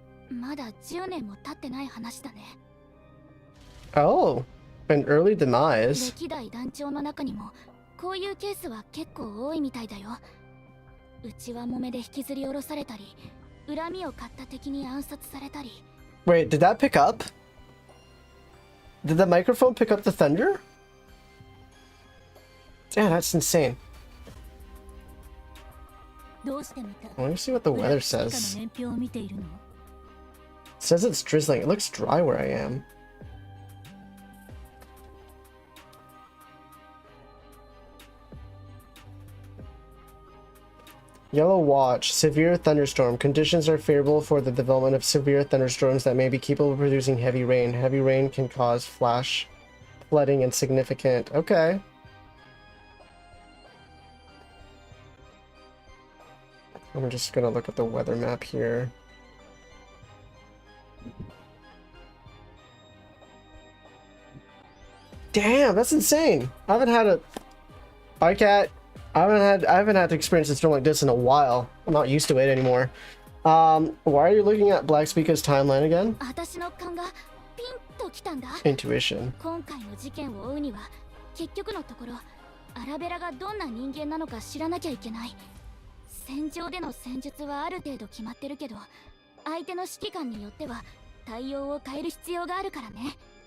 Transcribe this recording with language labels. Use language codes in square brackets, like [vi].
[ja] まだ10年も経ってない話だね。 [en] Oh, an early demise. [ja] 歴代団長の中にもこういうケースは結構多いみたいだよ。内輪もめで引きずり下ろされたり、恨みを買った敵に暗殺されたり。 [en] Wait, did that pick up? Did the microphone pick up the thunder? Yeah, that's insane. [ja] どうしてまた [en] Let me see what the weather says. It says it's drizzling. It looks dry where I am. Yellow Watch. Severe thunderstorm. Conditions are favorable for the development of severe thunderstorms that may be capable of producing heavy rain. Heavy rain can cause flash flooding and significant... Okay. I'm just gonna look at the weather map here. Damn, that's insane. I haven't had a bycat. I haven't had to experience a storm like this in a while. I'm not used to it anymore. Why are you looking at Black Speaker's timeline again? [ja] 私の勘がピンときたんだ。 [en] Intuition. [ja] 今回の事件を追うには結局のところアラベラがどんな人間なのか知らなきゃいけない。戦場での戦術はある程度決まってるけど相手の指揮官によっては対応を変える必要があるからね。